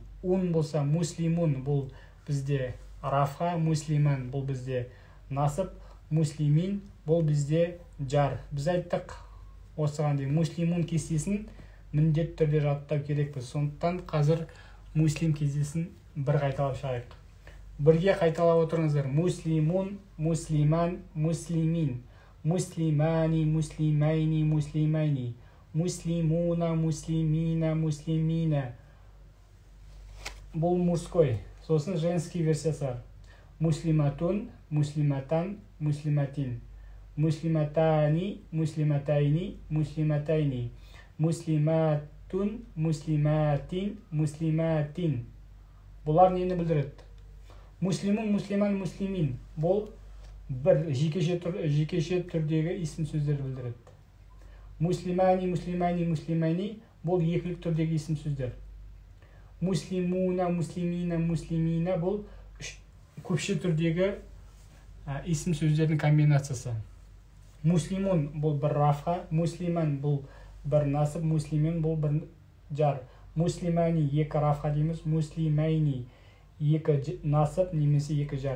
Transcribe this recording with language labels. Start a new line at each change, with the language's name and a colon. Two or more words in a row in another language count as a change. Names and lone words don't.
Kazakh: Ун болса муслимун, бұл бізде рафа, муслиман, бұл бізде насып, муслимин, бұл бізде жар. Біз айттық осыған дейін муслимун кестесін міндет түрде жаттау керекпіз. Сондықтан қазір муслим кестесін бір қайталап шығайық. Бірге қайталап отырыңыздар.
Arabic: مسلمٌ، مسلمًا، مسلمٍ. مسلمانِ، مسلمَيْنِ، مسلمَيْنِ. مسلمونَ، مسلمينَ، مسلمينَ.
Kazakh: Бұл мужской. Сосын женский версиясы бар.
Arabic: مسلمةٌ، مسلمةً، مسلمةٍ. مسلمتانِ، مسلمتَيْنِ، مسلمتَيْنِ. مسلماتٌ، مسلماتٍ، مسلماتٍ.
Kazakh: Бұлар нені білдіреді?
Arabic: مسلمٌ، مسلمًا، مسلمٍ.
Kazakh: Бұл бір жекеше түрдегі исім сөздер білдіреді.
Arabic: مسلمانِ، مسلمانِ، مسلمَيْنِ.
Kazakh: Бұл екілік түрдегі исім сөздер.
Arabic: مسلمونَ، مسلمينَ، مسلمينَ.
Kazakh: Бұл көпше түрдегі исім сөздердің комбинациясы. Муслимун бұл бір рафа, муслиман бұл бір насып, муслимин бұл бір жар. Муслимани 2 рафа дейміз, муслимайни 2 насып немесе 2 жар.